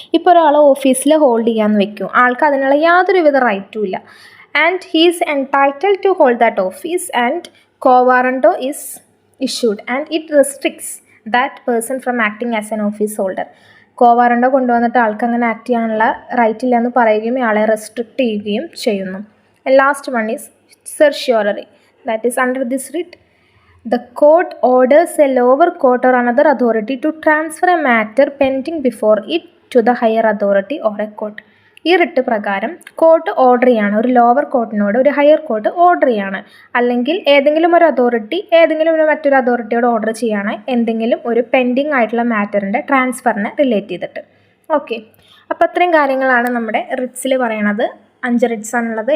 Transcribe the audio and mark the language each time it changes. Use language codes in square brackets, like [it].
[ml] ഇപ്പോൾ ഒരാൾ ഓഫീസിൽ ഹോൾഡ് ചെയ്യാമെന്ന് വെക്കും, ആൾക്ക് അതിനുള്ള യാതൊരുവിധ റൈറ്റും ഇല്ല [en] And he is entitled to hold that office and quo warranto is issued and it restricts that person from acting as an office holder. [ml] Quo warranto കൊണ്ടുവന്നിട്ട് ആൾക്ക് അങ്ങനെ ആക്ട് ചെയ്യാനുള്ള റൈറ്റ് ഇല്ല എന്ന് പറയുകയും ആളെ റെസ്ട്രിക്റ്റ് ചെയ്യുകയും ചെയ്യുന്നു. [en] Last one is certiorari. That is under this writ the court orders a lower court or another authority to transfer a matter pending before it to the higher authority or a court. [ml] ഈ writ പ്രകാരം court order ചെയ്യാണ്, ഒരു lower കോർട്ടിനോട് ഒരു higher court order ചെയ്യാണ്, അല്ലെങ്കിൽ ഏതെങ്കിലും ഒരു authority മറ്റൊരു അതോറിറ്റിയോട് ഓർഡർ ചെയ്യാണ് എന്തെങ്കിലും ഒരു പെൻഡിങ് ആയിട്ടുള്ള മാറ്ററിൻ്റെ ട്രാൻസ്ഫറിനെ റിലേറ്റ് ചെയ്തിട്ട്. ഓക്കെ, അപ്പോൾ അത്രയും കാര്യങ്ങളാണ് നമ്മുടെ റിട്സിൽ പറയണത്. 5 റിട്സ് ആണുള്ളത്.